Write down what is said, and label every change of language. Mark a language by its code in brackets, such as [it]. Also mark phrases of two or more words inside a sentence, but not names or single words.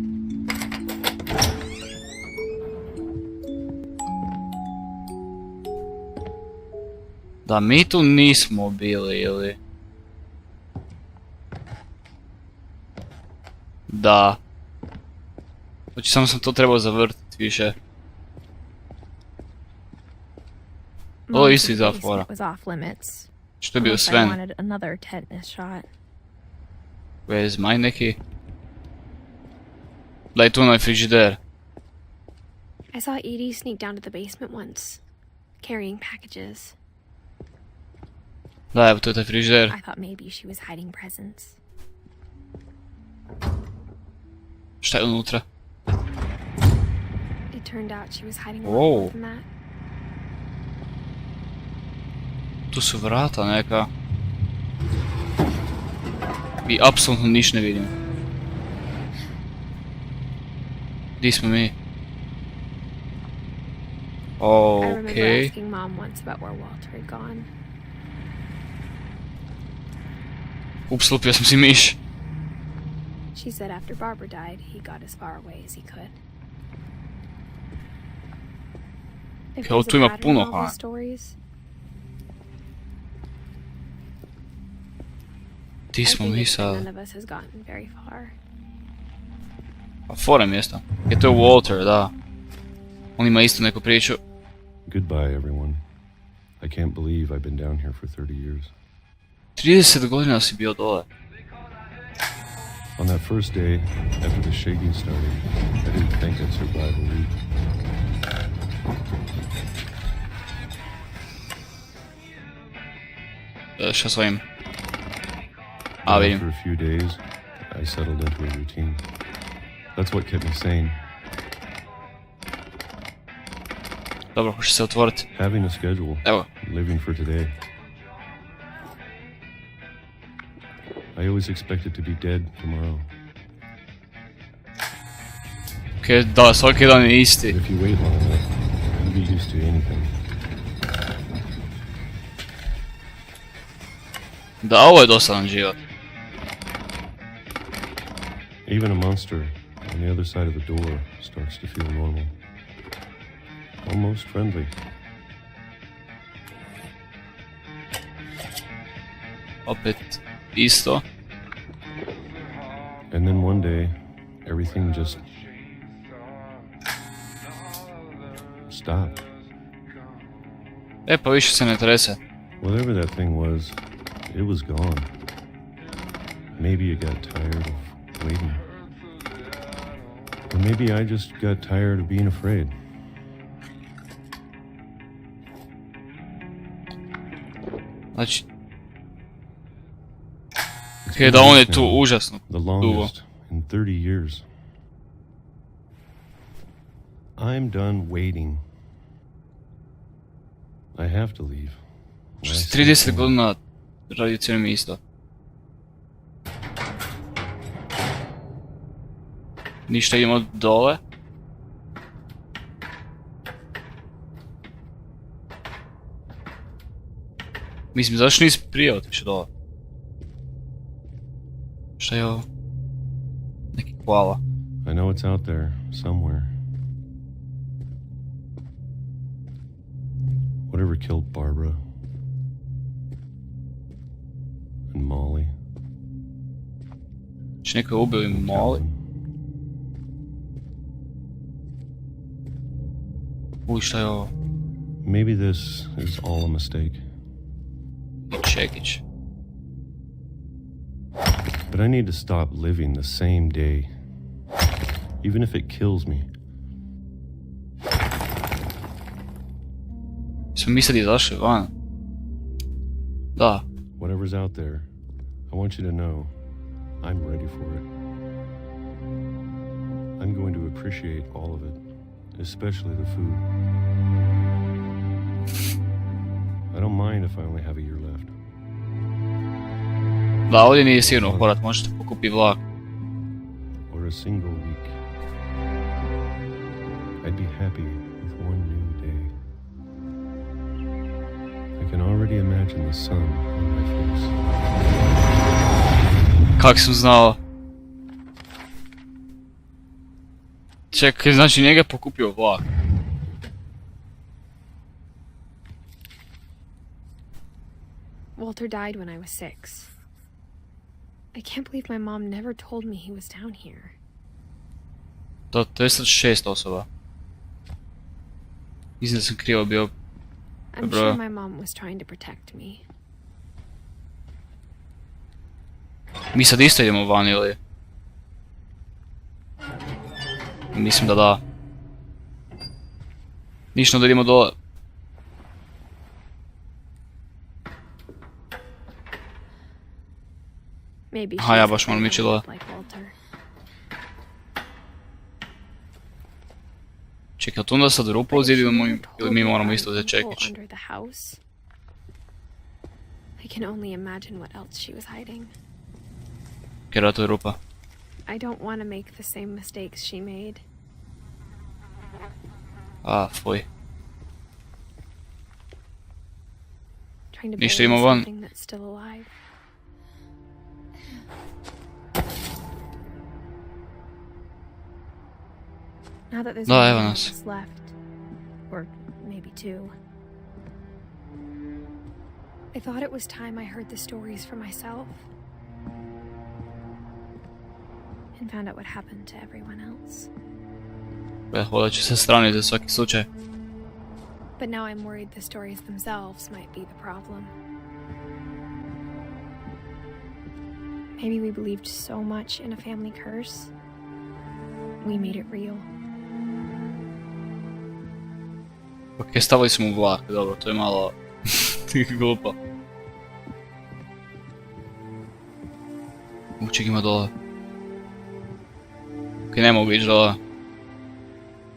[hr] Da, mi tu nismo bili, ili... Da. Znači, samo sam to trebao zavrtiti više. Ovo je isto iza fora. [en] Was off limits. [hr] Što je bio [en] Unless I Sven? wanted another tetanus shot. Where's my [hr] neki? Da je tu onaj frižider. [en] I saw Edie sneak down to the basement once, carrying packages. [hr] Da, evo to je taj frižider. [en] I thought maybe she was hiding presents. [hr] Šta je unutra? [en] It turned out she was hiding a Whoa. lot more than that. [hr] Tu su vrata neka. I apsolutno ništa ne vidim. Di smo mi? [en] I remember Okej. asking Mom once about where Walter had gone. [hr] Ups, lupio sam si miš. [en] She said after Barbara died, he got as far away as he could. If [hr] Kao [en] there's [hr] tu [en] a [hr] ima [en] pattern [hr] puno [en] in all ha. these stories, [hr] Di [en] I [hr] smo [en] think [hr] mi [en] it's that [hr] sad? [en] none of us has gotten very far. [hr] A fora mjesta. Je to Walter, da. On ima isto neku priču. [en] Goodbye, everyone. I can't believe I've been down here for 30 years. [hr] 30 godina si bio dole. [en] On that first day, after the shaking started, I didn't think I'd survive a week. [hr] Šta s ovim? A, vidim. [en] After a few days, I settled into a routine. That's what kept me sane. [hr] Dobro, hoće se otvoriti. [en] Having a schedule. [hr] Evo. [en] Living for today. I always expected to be dead tomorrow. [hr] Ok, da, svaki dan je isti. [en] If you wait long enough, you get used to anything. [hr] Da, ovo je dosadan život. [en] Even a monster on the other side of the door starts to feel normal. Almost friendly. [hr] Opet isto. [en] And then one day, everything just stopped. [hr] E, pa više se ne trese. [en] Whatever that thing was, it was gone. Maybe you got tired of waiting. Or maybe I just got tired of being afraid. [hr] Znači... Ok, da on je tu užasno [en] The [hr] dugo. [en] longest in 30 years. I'm done waiting. I have to leave. [hr] Što si 30 godina radio cijelo mi isto. Ništa, idemo dole. Mislim, zašto nisi prije otišao dole? Šta je ovo? Neki hvala. [en] I know it's out there somewhere. Whatever killed Barbara and Molly. [hr] Če neko je ubio im Molly? Uj, šta je ovo? [en] Maybe this is all a mistake. [hr] I čekić. [en] But I need to stop living the same day. Even if it kills me. [hr] Smo mi sad izašli van. Da. [en] Whatever's out there, I want you to know I'm ready for it. I'm going to appreciate all of it, especially the food. I don't mind if I only have a year left. [hr] Da, ovdje nije sigurno horat, možete pokupiti vlak. [en] Or a single week. I'd be happy with one new day. I can already imagine the sun on my face. [hr] Kak sam znao? Čekaj, znači njega je pokupio vlak. [en] Walter died when I was 6. I can't believe my mom never told me he was down here. [hr] To je sad 6 osoba. Mislim da sam krivo bio. [en] I'm sure my mom was trying to protect me. [hr] Mi sad isto idemo van ili? Mislim da da. Ništa, da idemo dole. [en] Maybe [hr] Aha, ja [en] she's [hr] baš moram ići dole. [en] like Walter. [hr] Čekaj, tu onda sad rupa u zidu ili mi moramo isto za [en] People [hr] čekić? [en] under the house. I can only imagine what else she was hiding. [hr] Kjer to je rupa. [en] I don't want to make the same mistakes she made. [hr] A, fuj. [en] Trying to [hr] Ništa, [en] bury [hr] idemo van. [en] something that's still alive. Now that there's [hr] Da, [en] only [hr] evo [en] one [hr] nas. [en] of us left, or maybe 2. I thought it was time I heard the stories for myself and found out what happened to everyone else. [hr] Hodat ću sa strane za svaki slučaj. [en] But now I'm worried the stories themselves might be the problem. Maybe we believed so much in a family curse, we made it real. [hr] Ok, stavili smo u vlak, dobro, to je malo glupo. Ček, ima dole. Ok, ne mogu ići dole.